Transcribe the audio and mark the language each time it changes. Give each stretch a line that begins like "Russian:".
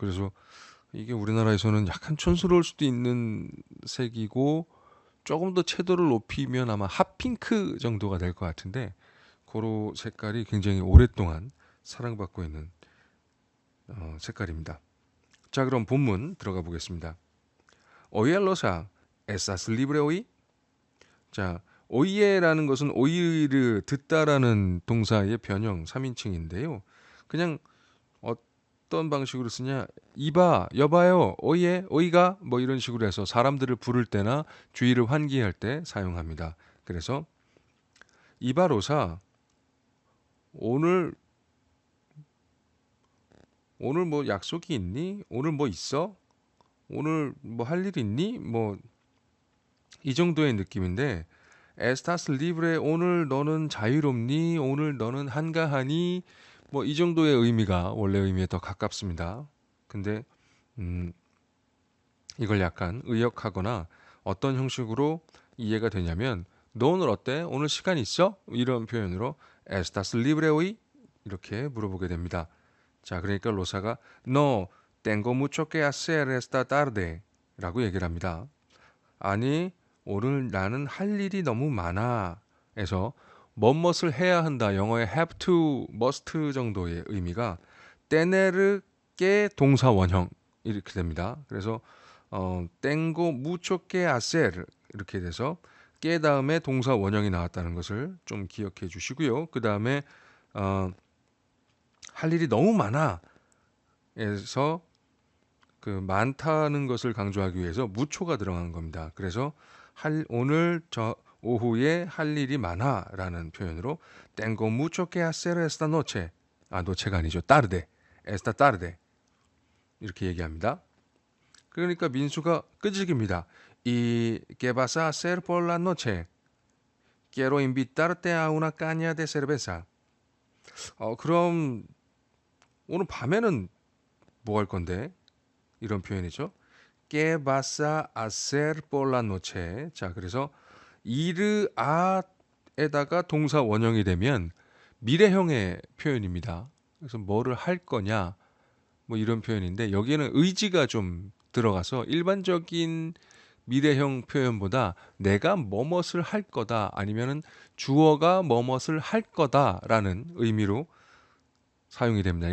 Korean: 그래서 이게 우리나라에서는 약간 촌스러울 수도 있는 색이고 조금 더 채도를 높이면 아마 핫핑크 정도가 될 것 같은데 그런 색깔이 굉장히 오랫동안 사랑받고 있는 색깔입니다. 자, 그럼 본문 들어가 보겠습니다.
Spanish: Oye, Rosa, ¿estás libre hoy?
Korean: 자, 오이에라는 것은 오이르 듣다라는 동사의 변형 3인칭인데요. 그냥 어떤 방식으로 쓰냐? 이봐, 여봐요, 오이에, 오이가 뭐 이런 식으로 해서 사람들을 부를 때나 주의를 환기할 때 사용합니다. 그래서 이봐 로사, 오늘 뭐 약속이 있니? 오늘 뭐 있어? 오늘 뭐 할 일 있니? 뭐 이 정도의 느낌인데 에스타스 리브레 오늘 너는 자유롭니? 오늘 너는 한가하니? 뭐 이 정도의 의미가 원래 의미에 더 가깝습니다. 근데 이걸 약간 의역하거나 어떤 형식으로 이해가 되냐면 너 오늘 어때? 오늘 시간 있어? 이런 표현으로 에스타스 리브레 호이? 이렇게 물어보게 됩니다. 자, 그러니까 로사가
Spanish: No, tengo mucho que hacer esta tarde
Korean: 라고 얘기를 합니다. 아니, 오늘 나는 할 일이 너무 많아 에서 뭐뭇을 해야 한다. 영어의 have to, must 정도의 의미가 tener que 동사 원형 이렇게 됩니다. 그래서
Spanish: tengo mucho que hacer
Korean: 이렇게 돼서 que 다음에 동사 원형이 나왔다는 것을 좀 기억해 주시고요. 그 다음에 할 일이 너무 많아 에서 그 많다는 것을 강조하기 위해서 무초가 들어간 겁니다. 그래서 오늘 저 오후에 할 일이 많아라는 표현으로
Spanish: tengo mucho que hacer esta noche.
Korean: noche가 아니죠. tarde.
Spanish: esta tarde.
Korean: 이렇게 얘기합니다. 그러니까 민수가 끄적입니다.
Spanish: ¿Y qué vas a hacer por la noche? Quiero invitarte a una caña de cerveza.
Korean: 그럼 오늘 밤에는 뭐 할 건데? 이런 표현이죠.
Spanish: ¿Qué vas a hacer por la noche?
Korean: 자, 그래서 이르 아에다가 동사 원형이 되면 미래형의 표현입니다. 그래서 뭐를 할 거냐 뭐 이런 표현인데 여기에는 의지가 좀 들어가서 일반적인 미래형 표현보다 내가 뭐뭇을 할 거다 아니면은 주어가 뭐뭇을 할 거다라는 의미로 사용이 됩니다.